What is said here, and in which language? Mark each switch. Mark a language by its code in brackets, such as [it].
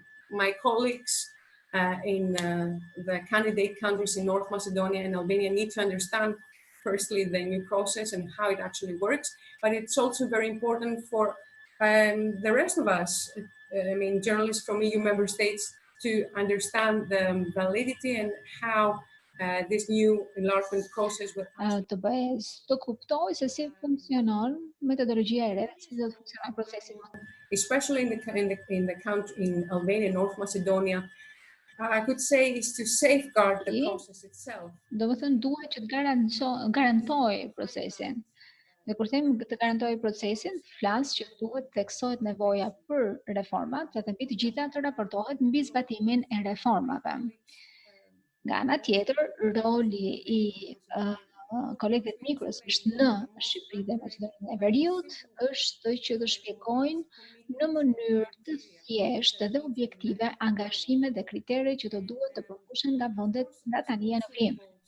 [en] my colleagues in the candidate countries in North Macedonia and Albania need to understand firstly the new process and how it actually works, but it's also very important for the rest of us, I mean, journalists from EU member states, to understand the validity and how this new enlargement process will [sq] të kuptoj se si funksionon metodologjia e re, si do të funksionojë procesi. [en] Especially in Albania and North Macedonia, I could say is to safeguard the process itself. [sq] Do të thënë duhet që të garantoj procesin. Dhe kur them të garantoj procesin, flas që duhet theksohet nevoja për reformat, dhe mbi të gjitha të raportohet mbi zbatimin e reformave. Nga ana tjetër, roli i kolegëve të mikrës është në Shqipëri dhe Maqedoninë e Veriut është që të shpjegojnë në mënyrë të thjeshtë dhe objektive angazhimet dhe kriteret që të duhet të përmbushen nga vendet nga tani në vrim.